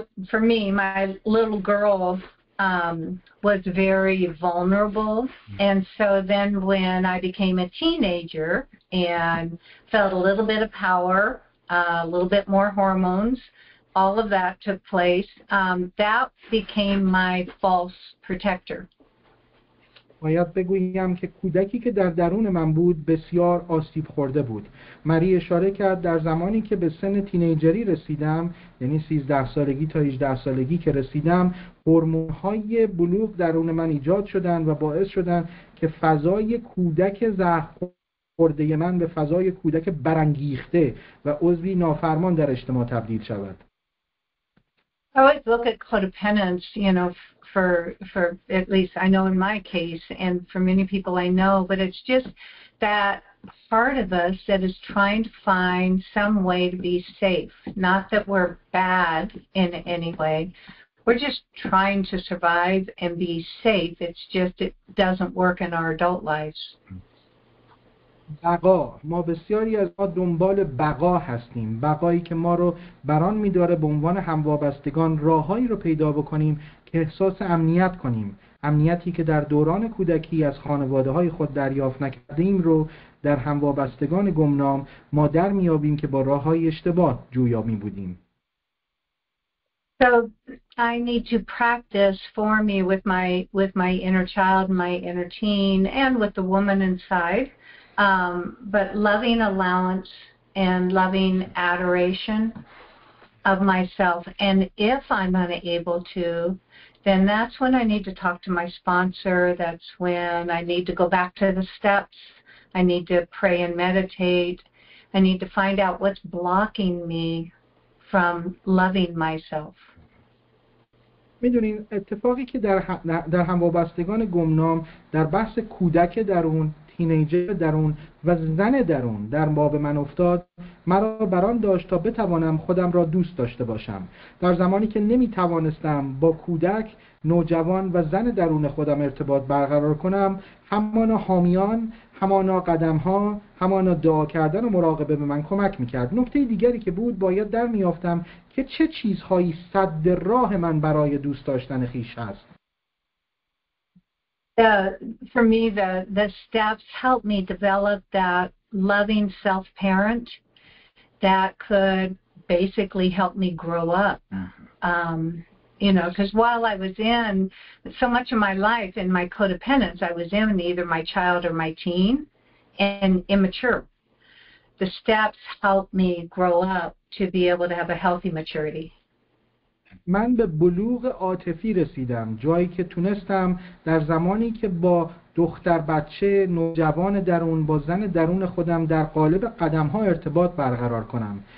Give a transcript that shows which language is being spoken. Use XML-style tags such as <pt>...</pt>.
<en>For me, my little girl was very vulnerable, and so then when I became a teenager and felt a little bit of power, a little bit more hormones, all of that took place. That became my false protector.</en> <fa>باید بگویم که کودکی که در درون من بود بسیار آسیب خورده بود. مری اشاره کرد در زمانی که به سن تینیجری رسیدم، یعنی 13 سالگی تا 18 سالگی که رسیدم، هورمون‌های بلوغ درون من ایجاد شدند و باعث شدند که فضای کودک زخم خورده من به فضای کودک برانگیخته و عضوی نافرمان در اجتماع تبدیل شود.</fa> <en>I always look at codependence, you know, for at least I know in my case, and for many people I know, but it's just that part of us that is trying to find some way to be safe. Not that we're bad in any way. We're just trying to survive and be safe. It's just it doesn't work in our adult lives.</en> <fa>بقا. ما بسیاری از ما دنبال بقا هستیم. بقایی که ما رو بران می‌داره به عنوان هموابستگان راههایی رو پیدا بکنیم که احساس امنیت کنیم. امنیتی که در دوران کودکی از خانواده‌های خود دریافت نکردیم رو در هموابستگان گمنام ما در میابیم که با راه‌های اشتباه جویا می‌بودیم.</fa> <en>So I need to practice for me with my inner child, my inner teen, and with the woman inside. But loving allowance and loving adoration of myself. And if I'm unable to, then that's when I need to talk to my sponsor. That's when I need to go back to the steps. I need to pray and meditate. I need to find out what's blocking me from loving myself.</en> <fa>میدونین اتفاقی که در هموابستگان گمنام در بحث کودک درون، تینیجر درون و زن درون در باب من افتاد، مرا بران داشت تا بتوانم خودم را دوست داشته باشم. در زمانی که نمیتوانستم با کودک، نوجوان و زن درون خودم ارتباط برقرار کنم، همانا حامیان، همانا قدمها، همانا دعا کردن و مراقبه به من کمک میکرد. نکته دیگری که بود، باید در میافتم که چه چیزهایی سد راه من برای دوست داشتن خویش هست.</fa> <en>For me, the steps helped me develop that loving self-parent that could basically help me grow up. You know, because while I was in so much of my life in my codependence, I was in either my child or my teen and immature. The steps helped me grow up to be able to have a healthy maturity.</en> <fa>من به بلوغ عاطفی رسیدم، جایی که تونستم در زمانی که با دختر بچه نوجوان درون با زن درون خودم در قالب قدم‌ها ارتباط برقرار کنم.</fa>